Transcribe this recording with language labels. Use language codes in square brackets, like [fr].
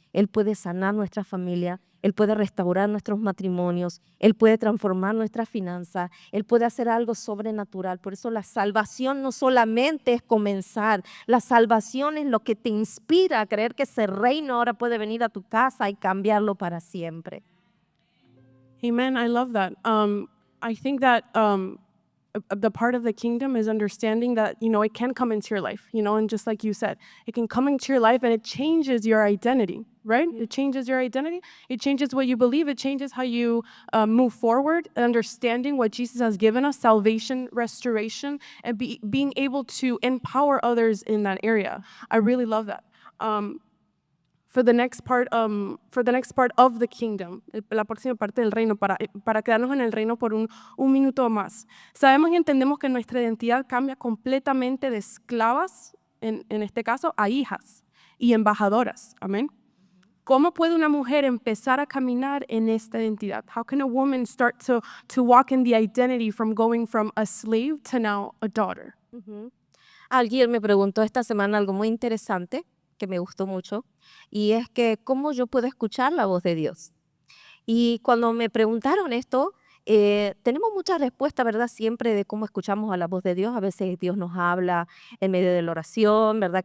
[es] Él puede sanar nuestra familia, Él puede restaurar nuestros matrimonios, Él puede transformar nuestras finanzas, Él puede hacer algo sobrenatural. Por eso la salvación no solamente es comenzar, la salvación es lo que te inspira a creer que ese reino ahora puede venir a tu casa y cambiarlo para siempre. [en] Amen. I love that. I think that the part of the kingdom is understanding that, it can come into your life, and just like you said, it can come into your life and it changes your identity, right? It changes your identity. It changes what you believe. It changes how you move forward, understanding what Jesus has given us, salvation, restoration, and being able to empower others in that area. I really love that. for the next part of the kingdom, [es] la próxima parte del reino, para quedarnos en el reino por un minuto más. Sabemos y entendemos que nuestra identidad cambia completamente de esclavas, en este caso, a hijas y embajadoras. Amén. ¿Cómo puede una mujer empezar a caminar en esta identidad? [en] How can a woman start to walk in the identity from going from a slave to now a daughter? Ujú. [es] Alguien me preguntó esta semana algo muy interesante que me gustó mucho, y es que cómo yo puedo escuchar la voz de Dios. Y cuando me preguntaron esto, tenemos muchas respuestas, ¿verdad? Siempre de cómo escuchamos a la voz de Dios. A veces Dios nos habla en medio de la oración, ¿verdad?